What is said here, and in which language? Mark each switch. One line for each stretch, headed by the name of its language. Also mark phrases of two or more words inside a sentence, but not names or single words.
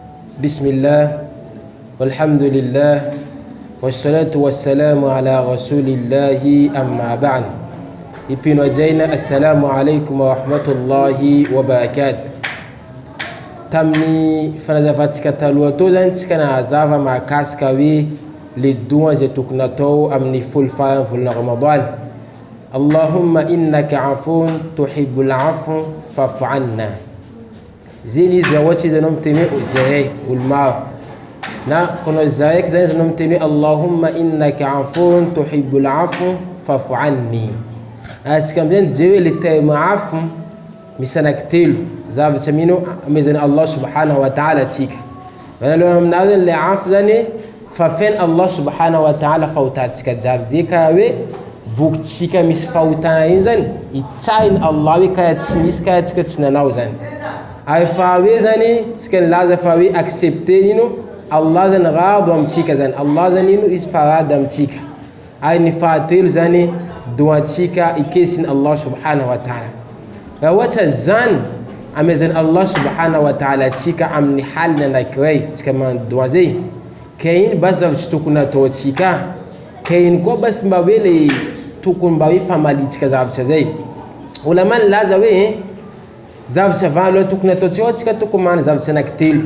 Arabic: بسم الله والحمد لله والصلاة والسلام على رسول الله أما بعد.
Bushi: Ipino jaina
Arabic: assalamu alaikum wa rahmatullahi wa barakatuh.
Bushi: Tamni fanazavatsika taloha tô zany tsika nahazava mahakasika hoe le doa zay tokony atao amin'ny folo farany volana Ramadan.
Arabic: Allahumma innaka afun tuhibbul afwa fa'fu anna.
Bushi: Ziny izy ohatsy izy anao miteny hoe zahay olo maro na kono zahay zany izy anao miteny hoe
Arabic: Allahumma innaka afun tuhibbul afwa fa'fu anni.
Bushi: Asika amizay je hoe
French: le terme
Bushi: afo misy anankitelo zavatra mino amezany Allah
Arabic: subhanahu wa ta'ala
Bushi: atsika. Manaloha aminazy le afo zany fafen Allah
Arabic: subhanahu wa ta'ala
Bushi: fahotantsika jiaby zay ka hoe bokitsika misy fahotana iny zany itsahin Allah hoe kaya tsy misy kaya tsika tsy nanao zany. Ay fa hoe zany tsika nilaza fa hoe accepter ino Allah zany rado amitsika zany. Allah zany ino izy farada amitsika. Ay ny fahatelo zany doantsika ikesin Allah
Arabic: subhanahu wa ta'ala.
Bushi: Raha ohatra zany amezany Allah
Arabic: subhanahu wa ta'ala
Bushi: atsika amin'ny halina anankiray tsika mandoa zay, ka iny bas zavatra tokony atao atsika, ka iny koa bas mba hoe le tokony mba hoe famalitsika zavatra zay. Ulama nilaza hoe zavatra voalohany tokony ataontsika atsika tokony mana zavatra anankitelo.